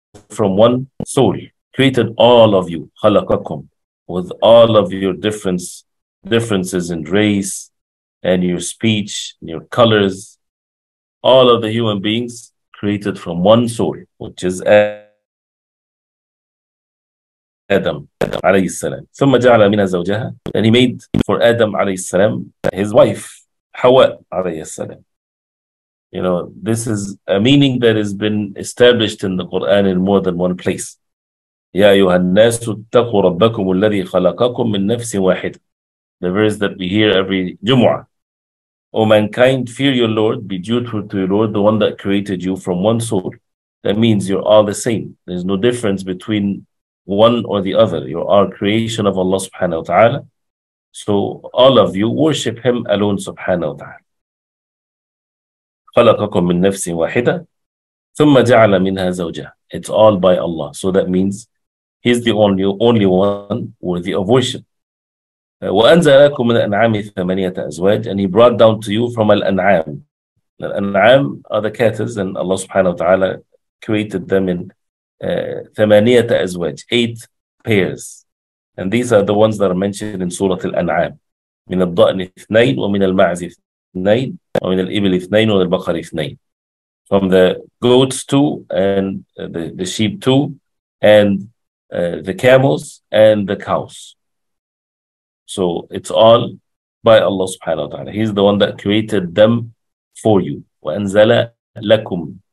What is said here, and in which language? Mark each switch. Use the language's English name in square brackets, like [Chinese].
[English] from one soul, created all of you, خلقكم, with all of your differences in race and your speech, and your colors, all of the human beings created from one soul, which is Adam عليه السلام. [Arabic] ثم جعل منها زوجها, [English] and he made for Adam عليه السلام his wife, Hawa عليه السلام. You know, this is a meaning that has been established in the Quran in more than one place. [Arabic] يا أيها الناس اتقوا ربكم الذي خلقكم من نفس واحدة. [English] The verse that we hear every Jumu'ah. O mankind, fear your Lord, be dutiful to your Lord, the one that created you from one soul. That means you're all the same. There's no difference between one or the other. You're all creation of Allah subhanahu wa ta'ala. So all of you worship Him alone subhanahu wa ta'ala. [Arabic] خلقكم من نفس واحدة ثم جعل منها زوجها. [English] It's all by Allah. So that means He's the only one worthy of worship. [Arabic] وأنزل لكم من الأنعام ثمانية أزواج, [English] and He brought down to you from al-an'am. Al-an'am are the cattle, and Allah subhanahu wa ta'ala created them in [Arabic] ثمانية أزواج, [English] 8 pairs. And these are the ones that are mentioned in Surah Al-An'am. [Arabic] من الضأن اثنين ومن المعز اثنين ومن الإبل اثنين ومن البقر اثنين. [English] From the goats 2, and the sheep 2, and the camels and the cows. So it's all by Allah subhanahu wa ta'ala. He's the one that created them for you. [Arabic] وَأَنزَلَ لَكُمْ.